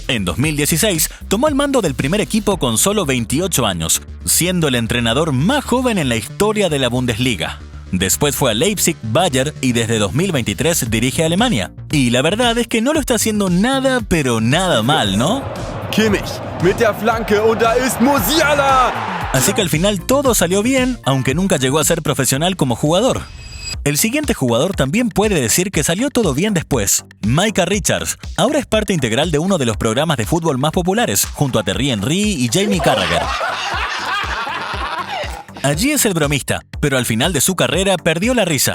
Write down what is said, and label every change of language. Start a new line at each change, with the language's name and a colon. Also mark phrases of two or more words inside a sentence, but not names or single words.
Spanish: En 2016 tomó el mando del primer equipo con solo 28 años, siendo el entrenador más joven en la historia de la Bundesliga. Después fue a Leipzig, Bayern y desde 2023 dirige a Alemania. Y la verdad es que no lo está haciendo nada, pero nada mal, ¿no?
German: Kimmich mit der Flanke und da ist Musiala.
Spanish: Así que al final todo salió bien, aunque nunca llegó a ser profesional como jugador. El siguiente jugador también puede decir que salió todo bien después. Micah Richards ahora es parte integral de uno de los programas de fútbol más populares, junto a Thierry Henry y Jamie Carragher. Allí es el bromista, pero al final de su carrera perdió la risa.